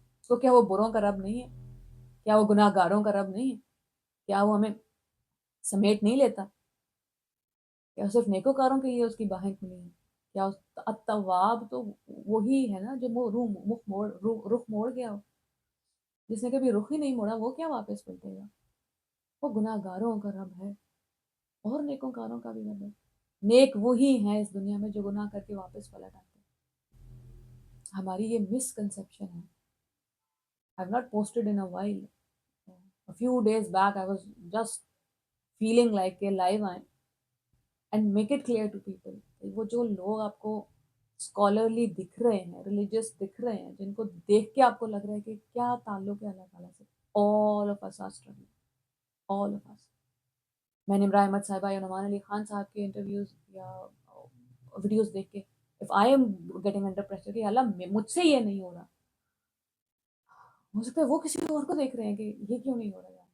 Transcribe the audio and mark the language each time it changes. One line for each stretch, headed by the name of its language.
Urdu: تو کیا وہ بروں کا رب نہیں ہے؟ کیا وہ گناہ گاروں کا رب نہیں ہے؟ کیا وہ ہمیں سمیٹ نہیں لیتا؟ کیا صرف نیکوکاروں کے لیے اس کی باہیں کھلی ہیں؟ کیا التواب تو وہی ہے نا جو رخ موڑ گیا ہو. جس نے کبھی رخ ہی نہیں موڑا وہ کیا واپس پلٹے گا؟ وہ گناہ گاروں کا رب ہے اور نیکوکاروں کا بھی رب ہے. نیک وہی ہیں اس دنیا میں جو گناہ کر کے واپس پلٹ آتے ہیں. ہماری یہ مس کنسپشن ہے.
English: I've not posted in a while. A few days back I was just feeling like
Urdu: کہ
English: live
Urdu: آئیں
English: and make it clear to people.
Urdu: وہ جو لوگ آپ کو اسکالرلی دکھ رہے ہیں، ریلیجیس دکھ رہے ہیں، جن کو دیکھ کے آپ کو لگ رہا ہے کہ کیا تعلق ہے اللہ تعالیٰ سے،
English: all of us are struggling. all of us.
Urdu: میں نے عمران احمد صاحبہ یا نعمان علی خان صاحب کے انٹرویوز یا ویڈیوز دیکھ کے
English: if I am getting under pressure
Urdu: کہ اللہ مجھ سے یہ نہیں ہو رہا، ہو سکتا ہے وہ کسی اور کو دیکھ رہے ہیں کہ یہ کیوں نہیں ہو رہا.